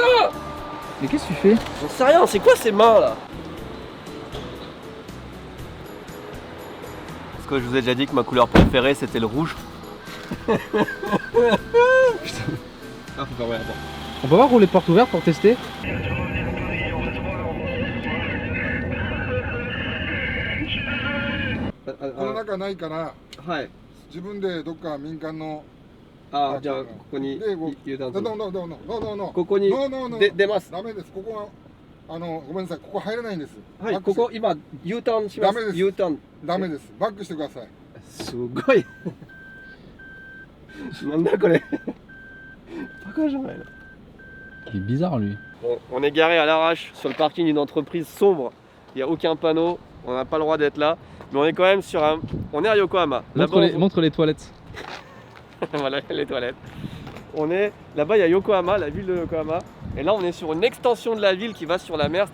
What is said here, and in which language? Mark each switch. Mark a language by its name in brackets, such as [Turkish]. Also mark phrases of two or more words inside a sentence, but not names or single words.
[French] Mais qu'est-ce que tu fais? J'en sais rien, c'est quoi ces mains là? Parce que je vous ai déjà dit que ma couleur préférée c'était le rouge. Putain. Ah, faut pas voir, attends. On peut voir rouler porte ouverte pour tester? [Japanese] この中ないからはい。自分でどっか民間のあ、じゃあここにで油断する。 [English] no no no no no no [Japanese] ここに [English] no no no [Japanese] 出ます。ダメです。ここはごめんなさい、ここ入れないんです。はい、バックしここ今 U ターンします。ダメです U ターン。ダメです。バックしてください。すごい。なんだこれ。バカじゃないの。 [French] Il est bizarre lui. Bon, on est garé à l'arrache sur le parking d'une entreprise sombre. Il n'y a aucun panneau, on n'a pas le droit d'être là. Mais on est quand même sur un... On est à Yokohama. Montre les toilettes. Voilà les toilettes. On est... Là-bas il y a Yokohama, la ville de Yokohama. Et là on est sur une extension de la ville qui va sur la mer.